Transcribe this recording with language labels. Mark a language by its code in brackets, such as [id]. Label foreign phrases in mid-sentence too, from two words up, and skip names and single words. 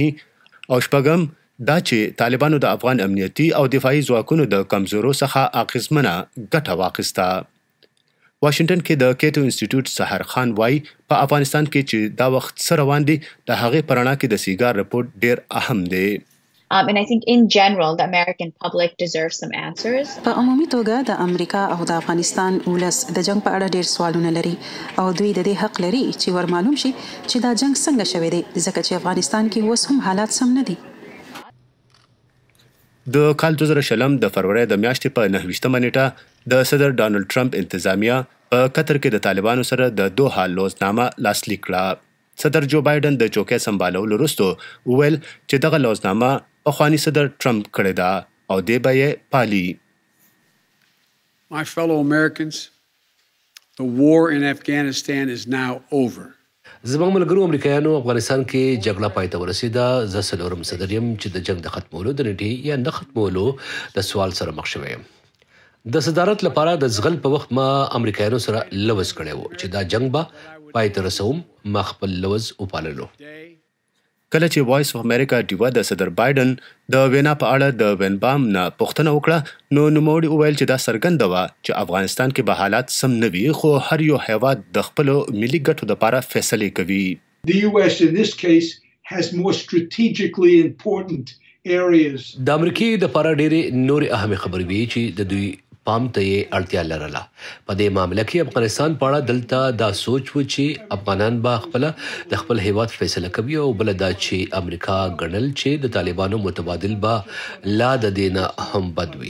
[ps] او شپږم دا چې طالبانو د افغان امنیتي او دفاعي ځواکونو د کمزورو څخه اغېزمنه ګټه واخیسته. واشنگټن کې د کیټو انسټیټیوټ سحر خان وایي په افغانستان کې چې دا وخت څه روان دي د هغې په رڼا کې د سیګار رپورټ ډېر اهم دی. [en] And I think in general the American public deserves some answers. [ps] په عمومي توګه د امریکا او د افغانستان ولس د جنگ په اړه ډېر سوالونه لري او دوی د دې حق لري چې ور معلوم شي چې دا جنگ څنګه شوی دی ځکه چې افغانستان کې اوس هم حالات سم نه دي. د کال 2020 د فروری د میاشتې په 29 نیټه د صدر ډانلډ ټرمپ انتظامیه په قطر کې د طالبانو سره د دوحه لوزنامه لاسلیک کړه. صدر جو بایدن د چوکۍ سمبالولو وروسته وویل چې دغه لوزنامه پخواني صدر ټرمپ کړې ده او دې به یې پالي. [en] My fellow Americans, the war in Afghanistan is now over. [ps] زموږ ملګرو امریکایانو افغانستان کې جګړه پای ته ورسېده. زه څلورم صدر یم چې د جنگ د ختمولو د نیټې یا نه ختمولو د سوال سره مخ شوی یم. د صدارت لپاره د زغل په وخت ما امریکایانو سره لوز کړی وو چې دا جنگ به پای ته رسوم. ما خپل لوز وپاللو. کله چې وایس اف امریکا ډیوا د صدر بایدن د وینا په اړه د وینبام نه پوښتنه وکړه نو نوموړي وویل چې دا څرګنده وه چې افغانستان کې به حالات سم نه وي خو هر یو هیواد د خپلو ملي ګټو لپاره فیصلې کوي. [en] The US in this case has more strategically important areas. [ps] د امریکې د لپاره ډېرې نورې اهمې خبرې وي چې د دوی پام ته یې اړتیا لرله. په دې معامله کې افغانستان په اړه دلته دا سوچ و چې افغانان به خپله د خپل هیواد فیصله کوي او بله دا چې امریکا ګڼل چې د طالبانو متبادل به لا د دې نه هم بد وي.